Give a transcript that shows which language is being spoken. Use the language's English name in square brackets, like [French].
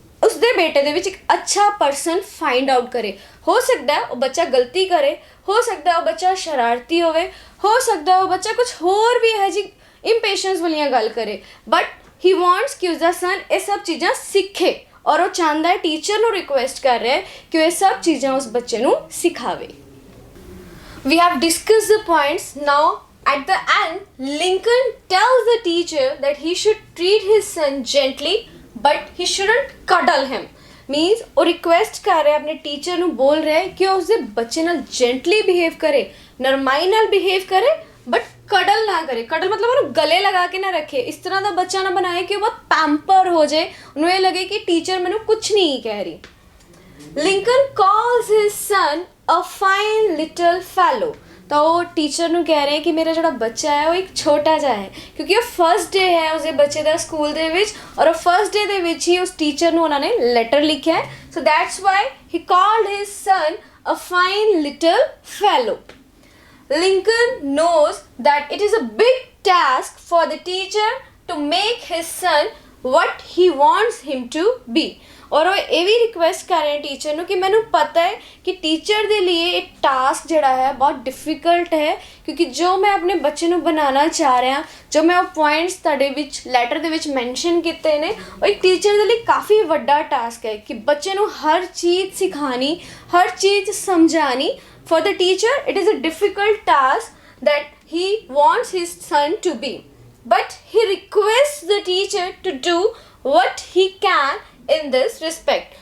[Punjabi] ਉਸਦੇ ਬੇਟੇ ਦੇ ਵਿੱਚ ਇੱਕ ਅੱਛਾ ਪਰਸਨ ਫਾਈਂਡ ਆਊਟ ਕਰੇ। ਹੋ ਸਕਦਾ ਹੈ ਉਹ ਬੱਚਾ ਗਲਤੀ ਕਰੇ, ਹੋ ਸਕਦਾ ਉਹ ਬੱਚਾ ਸ਼ਰਾਰਤੀ ਹੋਵੇ, ਹੋ ਸਕਦਾ ਉਹ ਬੱਚਾ ਕੁਝ ਹੋਰ ਵੀ ਇਹੋ ਜਿਹੀ ਇੰਪੇਸ਼ੈਂਸ ਵਾਲੀਆਂ ਗੱਲ ਕਰੇ, ਬਟ ਹੀ ਵਾਂਟਸ ਕਿ ਉਸਦਾ ਸਨ ਇਹ ਸਭ ਚੀਜ਼ਾਂ ਸਿੱਖੇ, ਔਰ ਉਹ ਚਾਹੁੰਦਾ ਹੈ, ਟੀਚਰ ਨੂੰ ਰਿਕੁਐਸਟ ਕਰ ਰਿਹਾ ਹੈ ਕਿ ਉਹ ਇਹ ਸਭ ਚੀਜ਼ਾਂ ਉਸ ਬੱਚੇ ਨੂੰ ਸਿਖਾਵੇ। [English] We have discussed the points. Now at the end, Lincoln tells the teacher that he should treat his son gently but he shouldn't cuddle him. [Punjabi] Means ਉਹ ਰਿਕੁਐਸਟ ਕਰ ਰਿਹਾ, ਆਪਣੇ ਟੀਚਰ ਨੂੰ ਬੋਲ ਰਿਹਾ ਹੈ ਕਿ ਉਹ ਉਸਦੇ ਬੱਚੇ ਨਾਲ ਜੈਂਟਲੀ ਬਿਹੇਵ ਕਰੇ, ਨਰਮਾਈ ਨਾਲ ਬਿਹੇਵ ਕਰੇ, ਬਟ ਕਡਲ ਨਾ ਕਰੇ। ਕਡਲ ਮਤਲਬ ਉਹਨੂੰ ਗਲੇ ਲਗਾ ਕੇ ਨਾ ਰੱਖੇ, ਇਸ ਤਰ੍ਹਾਂ ਦਾ ਬੱਚਾ ਨਾ ਬਣਾਏ ਕਿ ਉਹ ਬਹੁਤ ਪੈਂਪਰ ਹੋ ਜਾਏ, ਉਹਨੂੰ ਇਹ ਲੱਗੇ ਕਿ ਟੀਚਰ ਮੈਨੂੰ ਕੁਝ ਨਹੀਂ ਕਹਿ ਰਹੀ। [English] Lincoln calls his son a fine little fellow. [Punjabi] ਤਾਂ ਉਹ ਟੀਚਰ ਨੂੰ ਕਹਿ ਰਹੇ ਕਿ ਮੇਰਾ ਜਿਹੜਾ ਬੱਚਾ ਹੈ ਉਹ ਇੱਕ ਛੋਟਾ ਜਿਹਾ ਹੈ, ਕਿਉਂਕਿ ਉਹ ਫਸਟ ਡੇ ਹੈ ਉਸਦੇ ਬੱਚੇ ਦਾ ਸਕੂਲ ਦੇ ਵਿੱਚ, ਔਰ ਉਹ ਫਸਟ ਡੇ ਦੇ ਵਿੱਚ ਹੀ ਉਸ ਟੀਚਰ ਨੂੰ ਉਹਨਾਂ ਨੇ ਲੈਟਰ ਲਿਖਿਆ ਹੈ। [English] So that's why he called his son a fine little fellow. Lincoln knows that it is a big task for the teacher to make his son what he wants him to be. [Punjabi] ਔਰ ਉਹ ਇਹ ਵੀ request ਕਰ ਰਹੇ teacher ਨੂੰ ਕਿ ਮੈਨੂੰ ਪਤਾ ਹੈ ਕਿ ਟੀਚਰ ਦੇ ਲਈ ਇਹ ਟਾਸਕ ਜਿਹੜਾ ਹੈ ਬਹੁਤ ਡਿਫਿਕਲਟ ਹੈ, ਕਿਉਂਕਿ ਜੋ ਮੈਂ ਆਪਣੇ ਬੱਚੇ ਨੂੰ ਬਣਾਉਣਾ ਚਾਹ ਰਿਹਾ, ਜੋ ਮੈਂ ਉਹ ਪੁਆਇੰਟਸ ਤੁਹਾਡੇ ਵਿੱਚ ਲੈਟਰ ਦੇ ਵਿੱਚ ਮੈਂਸ਼ਨ ਕੀਤੇ ਨੇ, ਉਹ ਇੱਕ ਟੀਚਰ ਦੇ ਲਈ ਕਾਫੀ ਵੱਡਾ ਟਾਸਕ ਹੈ ਕਿ ਬੱਚੇ ਨੂੰ ਹਰ ਚੀਜ਼ ਸਿਖਾਉਣੀ, ਹਰ ਚੀਜ਼ ਸਮਝਾਉਣੀ। [English] For the teacher, it is a difficult task that he wants his son to be. But he requests the teacher to do what he can in this respect.